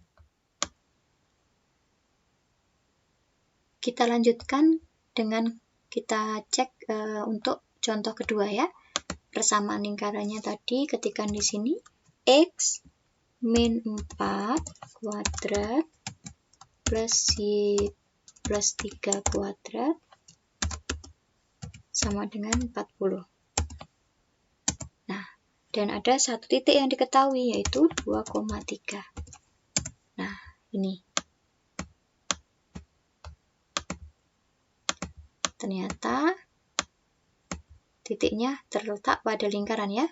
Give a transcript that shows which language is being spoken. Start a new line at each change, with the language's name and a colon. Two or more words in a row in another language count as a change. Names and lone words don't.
Indonesian: Kita lanjutkan dengan kita cek untuk contoh kedua ya. Persamaan lingkarannya tadi ketikkan di sini X min 4 kuadrat plus Y plus 3 kuadrat sama dengan 40. Nah, dan ada satu titik yang diketahui yaitu 2,3. Nah, ini. Ternyata titiknya terletak pada lingkaran ya.